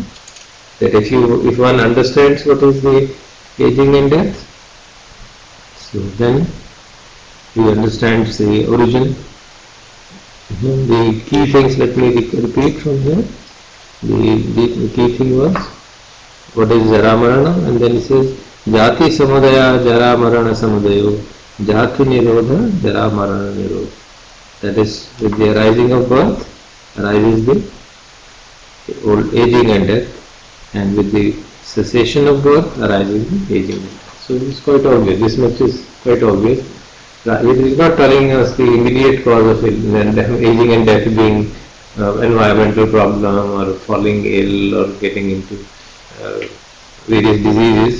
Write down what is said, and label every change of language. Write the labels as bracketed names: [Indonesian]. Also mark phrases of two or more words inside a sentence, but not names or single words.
[English] That if one understands what is the aging and death, so then he understands the origin. The key things, let me repeat from here. The key thing was, what is [Pali] Jara Marana? [English] And then he says, [Pali] Jati Samudaya Jara Marana Samudayo, Jati Nirodha Jara Marana Nirodha. [English] That is, with the arising of birth, arises the old aging and death, and with the cessation of birth, arises the aging and death. So it's quite obvious, this much is quite obvious. It is not telling us the immediate cause of aging and death being environmental problem or falling ill or getting into various diseases.